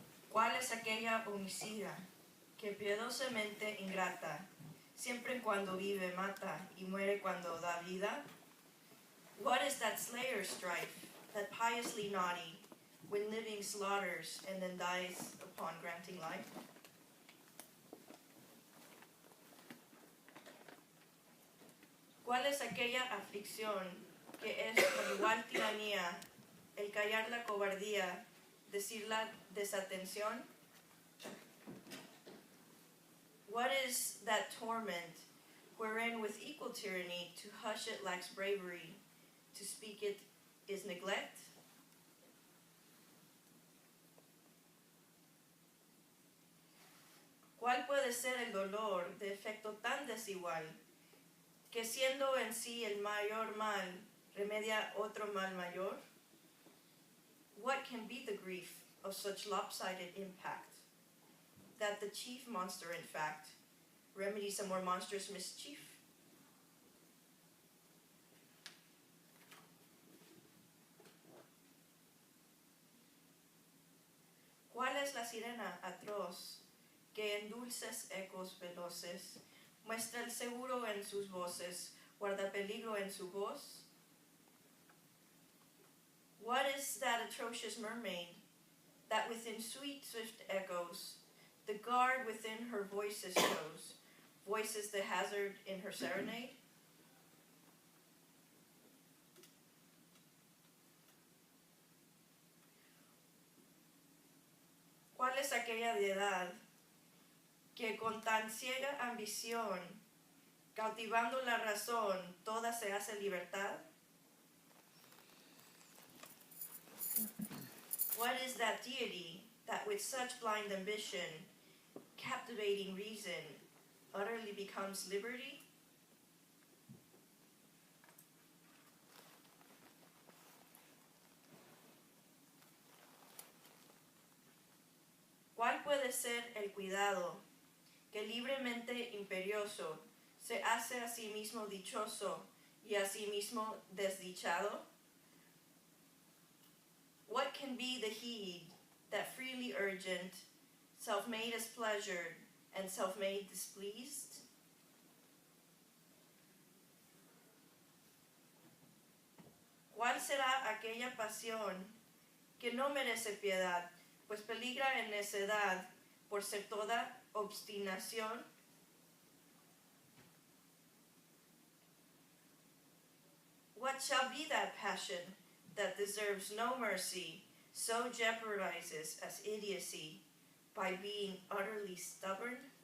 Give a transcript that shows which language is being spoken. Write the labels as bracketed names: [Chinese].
[Spanish] ¿Cuál es aquella homicida que piadosamente ingrata, siempre cuando vive mata y muere cuando da vida? [English] What is that slayer strife, that piously naughty, when living slaughters and then dies upon granting life? [Spanish] ¿Cuál es aquella aflicción que es con igual tiranía el callar la cobardía, decir la desatención? [English] What is that torment wherein with equal tyranny to hush it lacks bravery, to speak it is neglect? [Spanish] ¿Cuál puede ser el dolor de efecto tan desigual que siendo en sí el mayor mal remedia otro mal mayor? [English] What can be the grief of such lopsided impact, that the chief monster in fact remedies a more monstrous mischief? [Spanish] ¿Cuál es la sirena atroz que en dulces ecos veloces muestra el seguro en sus voces, guarda peligro en su voz? [English] What is that atrocious mermaid that within sweet swift echoes the guard within her voices shows, voices the hazard in her serenade? [Spanish] ¿Cuál es aquella deidad que con tan ciega ambición, cautivando la razón, toda se hace libertad? [English] What is that deity that with such blind ambition, captivating reason, utterly becomes liberty? [Spanish] ¿Cuál puede ser el cuidado que libremente imperioso se hace a sí mismo dichoso y a sí mismo desdichado? [English] What can be the heed that freely urgent, self-made is pleasured and self-made displeased? [Spanish] ¿Cuál será aquella pasión que no merece piedad, pues peligra en necedad por ser toda obstinación? [English] What shall be that passion that deserves no mercy, so jeopardizes as idiocy by being utterly stubborn?